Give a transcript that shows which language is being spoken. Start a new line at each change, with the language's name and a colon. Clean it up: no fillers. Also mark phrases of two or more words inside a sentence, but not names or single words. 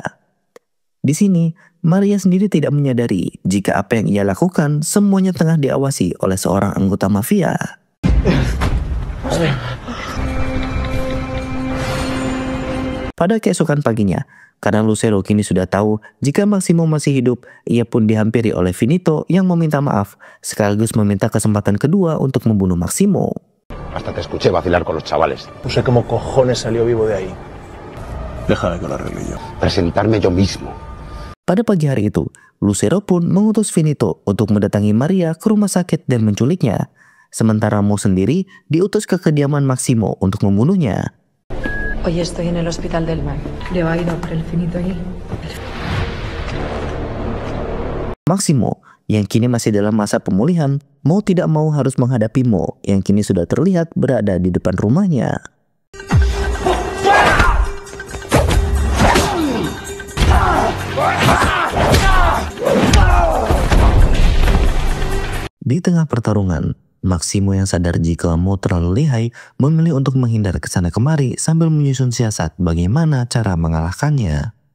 Indonesian: Di sini, Maria sendiri tidak menyadari jika apa yang ia lakukan semuanya tengah diawasi oleh seorang anggota mafia. Pada keesokan paginya, karena Lucero kini sudah tahu jika Maximo masih hidup, ia pun dihampiri oleh Finito yang meminta maaf, sekaligus meminta kesempatan kedua untuk membunuh Maximo.
Spanish: Hasta te escuché vacilar con los chavales. No sé cómo cojones salió vivo de ahí. Déjame que lo arregle yo. Presentarme yo mismo.
Indonesian: Pada pagi hari itu, Lucero pun mengutus Finito untuk mendatangi Maria ke rumah sakit dan menculiknya. Sementara Mo sendiri diutus ke kediaman Maximo untuk membunuhnya.
Spanish: Hoy estoy en el Hospital del Mar. Leo ha ido por el Finito allí.
Indonesian: Maximo, yang kini masih dalam masa pemulihan, mau tidak mau harus menghadapi Mo yang kini sudah terlihat berada di depan rumahnya. Di tengah pertarungan, Maximo yang sadar jika Mo terlalu lihai memilih untuk menghindar ke sana kemari sambil menyusun siasat bagaimana cara mengalahkannya.